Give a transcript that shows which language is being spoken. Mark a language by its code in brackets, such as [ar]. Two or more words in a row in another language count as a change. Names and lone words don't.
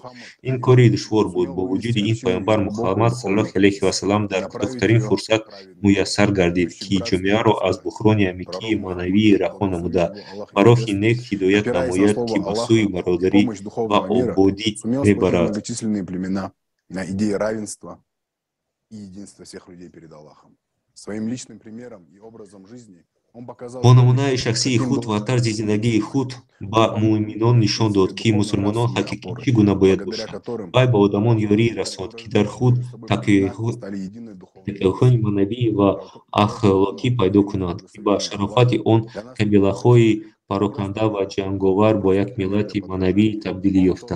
[tg] Ин кори душвор буд. Бо вуҷуди ин пайғамбар Мухаммад [ar] صلى الله عليه وسلم [tg] дар кӯтоҳтарин фурсат муяссар гардид, ки ҷомеаро аз бухрони амикии маънавӣ раҳо намуда, ба роҳи нек ҳидоят намояд, ки ба сӯи бародарӣ ва ободӣ мебарад. [ru] На идее равенства и единства всех людей перед Аллахом. Своим личным примером и образом жизни он показал, [tg] бо намунаи шахсии худ ва тарзи зиндагии худ ба муъминон нишон дод, ки мусулмонон ҳақиқӣ чӣ гуна бояд бошанд. Вай ба одамон ёрӣ расонд, ки дар худ такоҳои маънавӣ ва ахлоқӣ пайдо кунанд, ки ба шарофати он қабилаҳои пароканда ва ҷанговар бо як миллати маънавӣ табдилӣ ёфтанд.